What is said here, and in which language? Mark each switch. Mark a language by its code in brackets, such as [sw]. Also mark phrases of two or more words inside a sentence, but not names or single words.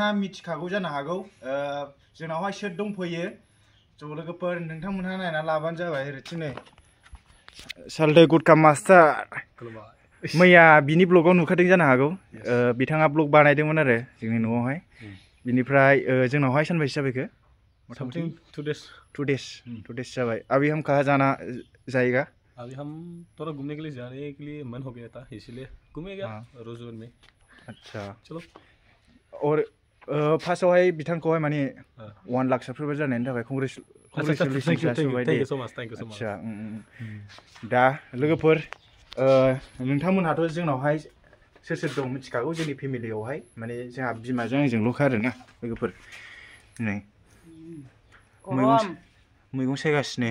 [brx] मिथिखागौ जानो हागौ जोंनावहाय सोर दंफैयो ज' लोगोफोर नोंथांमोनहा नायना लाबानो जाबाय ओरैथिं नै सालथे गुटखा मास्टार मैया बिनि ब्लगाव नुखादों जानो हागौ बिथाङा ब्लग बानायदोंमोन आरो जोंनि न'आवहाय बिनिफ्राय जोंनावहाय सानबैसे जाबायखो मथा-मथि 2 days जाबाय [hi] अभी हम कहाँ जाना जाएगा अभी हम थोड़ा घूमने के लिए जा रहे हैं के लिए मन हो गया था इसीलिए घूमेगा रोजोन में अच्छा चलो [brx] और फार्स्टआवहाय बिथांखौहाय माने 1 लाख साबस्क्राइबार जानायनि थाखाय कंग्रेचुलेसन अच्छा दा लोगोफोर नोंथांमोनहाथ' जोंनावहाय सोर सोर दं मिथिखागौ जोंनि फेमिलियावहाय माने जोंहा बिमाजों आंजोंल'खा आरोना लोगोफोर नै मैगं सायगासिनो